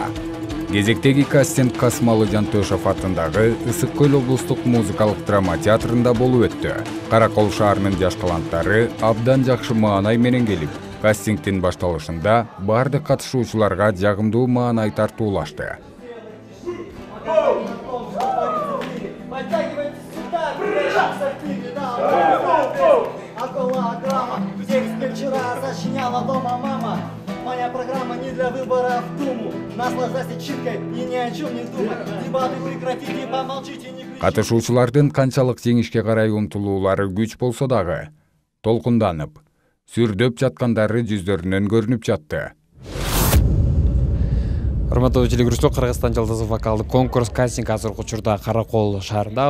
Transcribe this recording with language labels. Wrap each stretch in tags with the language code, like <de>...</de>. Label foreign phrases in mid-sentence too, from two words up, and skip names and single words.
<ky>Кезектеги кастинг Касмалы Жантөшов атындагы Ысык Көл облустук музыкалык драма театрында болуп өттү. Каракол шаарынын жаш таланттары абдан жакшы маанай менен келип, кастингдин башталышында бардык катышуучуларга жагымдуу маанай тартуулашты.</ky> <ru>Моя программа не для выбора в Думу. Наслаждайся читкой и ни о чем не думай. Дебаты прекратите, помолчите, не кричите.</ru> <ky>Катышуучулардын канчалык жеңишке карай умтулуулары күч болсо дагы толкунданып, сүрдөп жаткандары жүздөрүнөн көрүнүп жатты. Урматтуу телегөрүүчүлөр, Кыргызстан жылдызы вокалдык конкурс кастинг азыркы учурда Каракол шаарында.</ky>